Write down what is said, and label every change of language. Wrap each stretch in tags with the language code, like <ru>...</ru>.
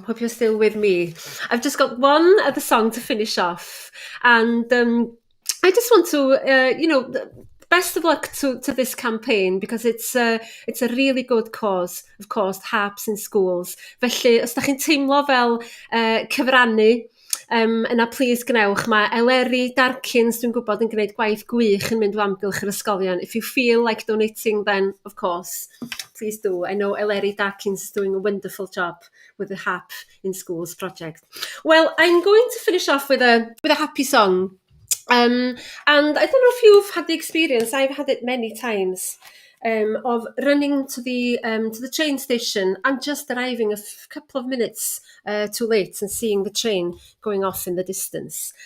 <en>Hope you're still with me. I've just got one other song to finish off. And I just want to, best of luck to this campaign because it's a really good cause, of course, harps in schools.</en> <cy>Felly, os da chi'n teimlo fel cyfrannu, yna please gnewch. Mae Ellie Darkins, dwi'n gwybod, yn gwneud gwaith gwych yn mynd o amgylch yr ysgolion.</cy> <en>If you feel like donating, then, of course, please do. I know Ellie Darkins is doing a wonderful job with the Harp in Schools project. Well, I'm going to finish off with a happy song. And I don't know if you've had the experience, I've had it many times, of running to the train station and just arriving a couple of minutes too late and seeing the train going off in the distance.</en>